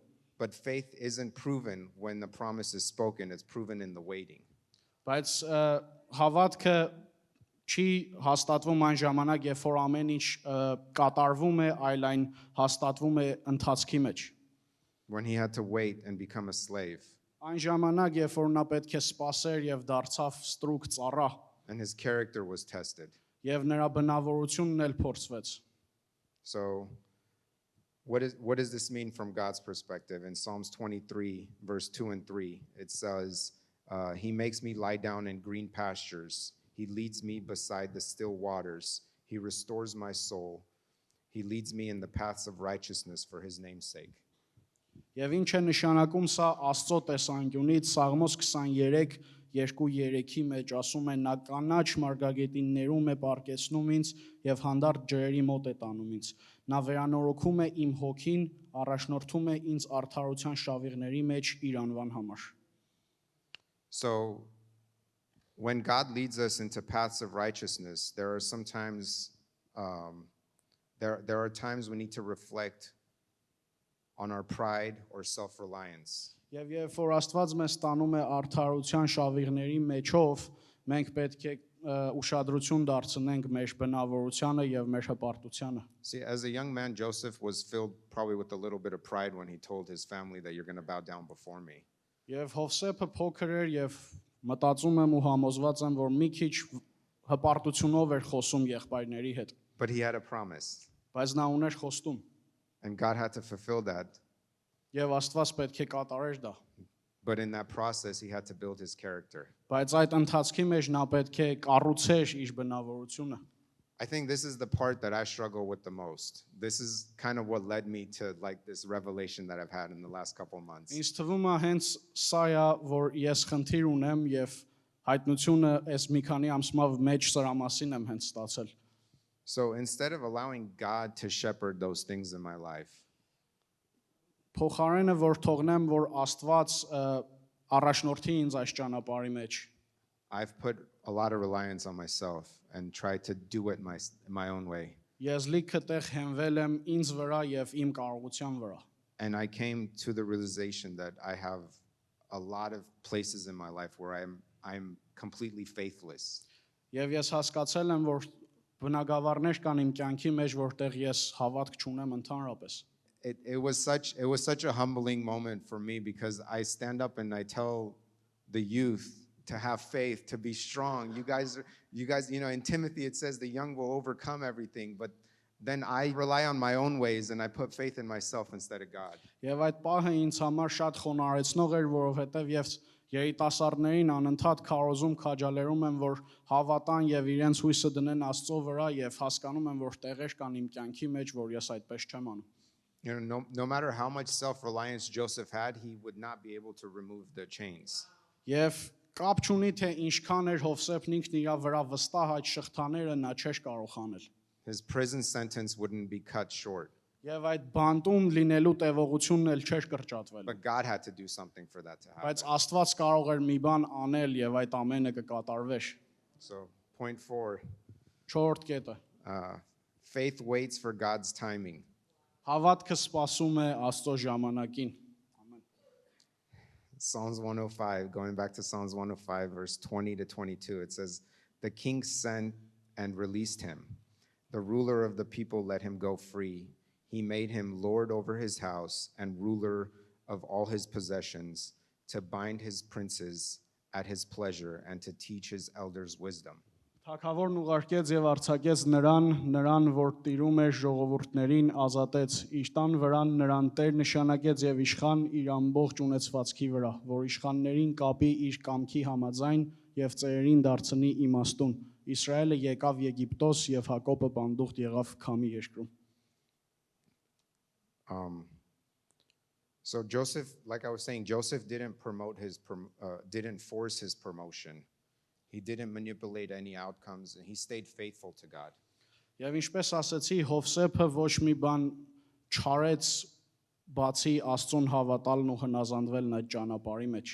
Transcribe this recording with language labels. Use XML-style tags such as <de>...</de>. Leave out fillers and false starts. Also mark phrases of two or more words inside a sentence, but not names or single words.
<en>But faith isn't proven when the promise is spoken, it's proven in the waiting.</en> <hy>բայց հավատքը չի հաստատվում այն ժամանակ, երբ որ ամեն ինչ կատարվում է, այլ այն հաստատվում է ընթացքի մեջ։</hy> <en>When he had to wait and become a slave,</en> <hy>Այն ժամանակ, երբ որ նա պետք է սпасեր եւ դարձավ ստրուկ ծառա,</hy> <en>and his character was tested.</en> <hy>եւ նրա բնավորությունն էլ փորձվեց։</hy> <en>So, what does this mean from God's perspective? In Psalms 23, verse 2 and 3, it says, He makes me lie down in green pastures. He leads me beside the still waters. He restores my soul. He leads me in the paths of righteousness for his name's sake.</en> <hy>Եվ ինչ է նշանակում սա Աստծո տեսանկյունից Սաղմոս 23:2-3-ի մեջ ասում է նա կանաչ մարգագետիններում է պարկեցնում ինձ եւ հանդարտ ջրերի մոտ է տանում ինձ։ Նա վերանորոգում է իմ հոգին, առաջնորդում է ինձ արդարության շավիղների մեջ իր անվան համար։</hy> <en>So, when God leads us into paths of righteousness, there are sometimes there are times we need to reflect on our pride or self-reliance.</en> <hy>Եվ երբ որ Աստված մեզ տանում է արդարության շավիղների մեջով, մենք պետք է ուշադրություն դարձնենք մեր բնավորությանը եւ մեր հպարտությանը։</hy> <en>See, as a young man, Joseph was filled probably with a little bit of pride when he told his family that you're going to bow down before me.</en> <hy>Եվ Հովսեփը փոքր էր եւ մտածում եմ ու համոզված եմ, որ մի քիչ հպարտությունով էր խոսում եղբայրների հետ,</hy> <en>But he had a promise,</en> <hy>բայց նա ուներ խոստում</hy> <en>and God had to fulfill that.</en> <hy>եւ Աստված պետք է կատարեր դա։</hy> <en>But in that process, he had to build his character.</en> <hy>Բայց այդ ընթացքի մեջ նա պետք է կառուցեր իր բնավորությունը։</hy> <en>I think this is the part that I struggle with the most. This is kind of what led me to like this revelation that I've had in the last couple of months.</en> <hy>Ինձ թվում է հենց սա է, որ ես խնդիր ունեմ եւ հայտնությունը այս մի քանի ամսվա մեջ սրա մասին եմ հենց ստացել։</hy> <en>So instead of allowing God to shepherd those things in my life,</en> <hy>Փոխարենը որ թողնեմ, որ Աստված առաջնորդի ինձ այս ճանապարհի մեջ,</hy> <en>I've put a lot of reliance on myself and tried to do it my own way.</en> <hy>ես լիքը տեղ հենվել եմ ինձ վրա եւ իմ կարողության վրա։</hy> <en>And I came to the realization that I have a lot of places in my life where I'm completely faithless.</en> <hy>Եվ ես հասկացել եմ, որ բնագավառներ կան իմ կյանքի մեջ, որտեղ ես հավատք չունեմ ընդհանրապես։</hy> <en>It was such a humbling moment for me because I stand up and I tell the youth to have faith, to be strong. You guys, in Timothy it says the young will overcome everything, but then I rely on my own ways and I put faith in myself instead of God.</en> <hy>Եվ այդ պահը ինձ համար շատ խոնարհեցնող էր, որովհետև ես երիտասարդներին անընդհատ քարոզում քաջալերում եմ, որ հավատան եւ իրենց հույսը դնեն Աստծո վրա եւ հասկանում եմ, որ տեղեր կան իմ կյանքի մեջ, որ ես այդպես չեմ անում։</hy> <en>No matter how much self-reliance Joseph had, he would not be able to remove the chains.</en> <hy>Եվ կապ չունի թե ինչքան էր Հովսեփն ինքն իր վրա վստահ այդ շղթաները նա չէր կարող անել։</hy> <en>His prison sentence wouldn't be cut short.</en> <hy>Եվ այդ բանտում լինելու տևողությունն էլ չէր կրճատվել։</hy> <en>But God had to do something for that to happen.</en> <hy>Բայց Աստված կարող էր մի բան անել եւ այդ ամենը կկատարվեր։</hy> <en>So, point 4,</en> <hy>4-րդ կետը։</hy> <en>faith waits for God's timing.</en> <hy>Հավատքը սպասում է Աստծո ժամանակին։</hy> <en>Psalms 105, going back to Psalms 105, verse 20 to 22, it says, The king sent and released him. The ruler of the people let him go free. He made him lord over his house and ruler of all his possessions, to bind his princes at his pleasure and to teach his elders wisdom.</en> <hy>Թագավորն ուղարկեց եւ արձակեց նրան, որ տիրում էր ժողովուրդներին, ազատեց իր տան վրան, նրան տեր նշանակեց եւ իշխան իր ամբողջ ունեցվածքի վրա, որ իշխաններին կապի իր կամքի համաձայն եւ ծերերին դարձնի իմաստուն։ Իսրայելը եկավ Եգիպտոս եւ Հակոբը բանդուղտ եղավ Քամի երկրում։</hy> <en>So Joseph, like I was saying, Joseph didn't didn't force his promotion. He didn't manipulate any outcomes, and he stayed faithful to God.</en> <hy>Եվ ինչպես ասացի, Հովսեփը ոչ մի բան չարեց, բացի Աստծուն հավատալն ու հնազանդվելն այդ ճանապարհի մեջ։</hy>